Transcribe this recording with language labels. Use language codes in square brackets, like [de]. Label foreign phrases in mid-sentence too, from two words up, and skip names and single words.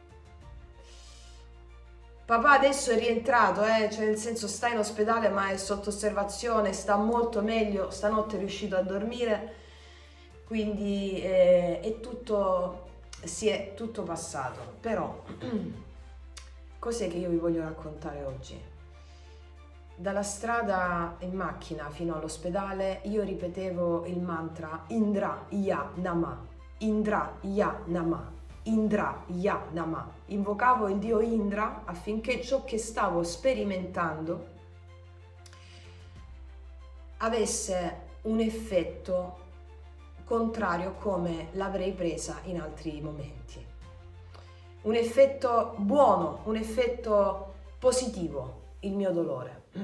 [it] Papà adesso è rientrato, cioè nel senso sta in ospedale ma è sotto osservazione, sta molto meglio, stanotte è riuscito a dormire, quindi è tutto passato. Però cos'è che io vi voglio raccontare oggi? Dalla strada in macchina fino all'ospedale io ripetevo il mantra [sa] इन्द्राय नमः, इन्द्राय नमः, इन्द्राय नमः. [it] Invocavo il dio Indra affinché ciò che stavo sperimentando avesse un effetto contrario come l'avrei presa in altri momenti. Un effetto buono, un effetto positivo, il mio dolore.